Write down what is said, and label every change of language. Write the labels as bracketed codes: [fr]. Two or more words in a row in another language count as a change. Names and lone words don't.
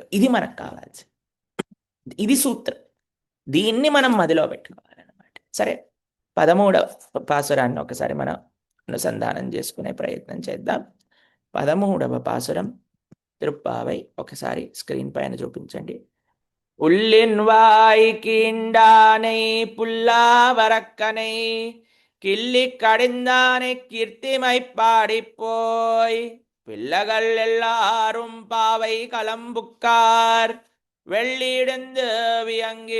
[te] ఇది మనకు కావాల్సి, ఇది సూత్రం. దీన్ని మనం మదిలో పెట్టుకోవాలన్నమాట. సరే, 13వ పాసురాన్ని ఒకసారి మనం అనుసంధానం చేసుకునే ప్రయత్నం చేద్దాం. 13వ పాసురం తిరుప్పావై ఒకసారి స్క్రీన్ పైన చూపించండి. [ta] உள்ளின் வாய்க்கீண்டானை புல்லாவரக்கனை கிள்ளி கடிந்தானை கீர்த்திமை பாடிப்போய் பிள்ளைகள் எல்லாரும் பாவை கலம்புக்கார் வெள்ளியிடந்து வியங்கி